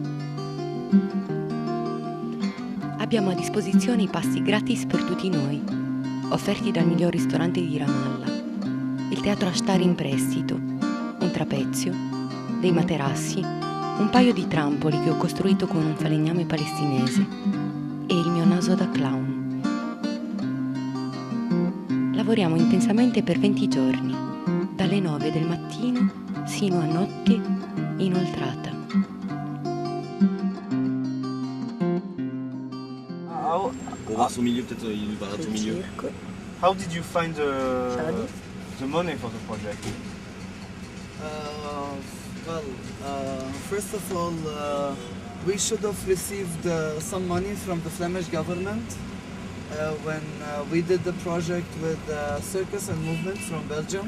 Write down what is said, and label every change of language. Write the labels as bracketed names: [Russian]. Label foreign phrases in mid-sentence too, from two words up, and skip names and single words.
[Italian] Abbiamo a disposizione i pasti gratis per tutti noi, offerti dal miglior ristorante di Ramallah, il teatro Ashtar in prestito, un trapezio, dei materassi, un paio di trampoli che ho costruito con un falegname palestinese e il mio naso da clown. Lavoriamo intensamente per 20 giorni, dalle 9 del mattino sino a notte inoltrata. [French] On va au milieu, peut-être il va au milieu. [English] How did you find the money for the project? First of all, we should have received some money from the Flemish government when we did the project with Circus and Movement from Belgium.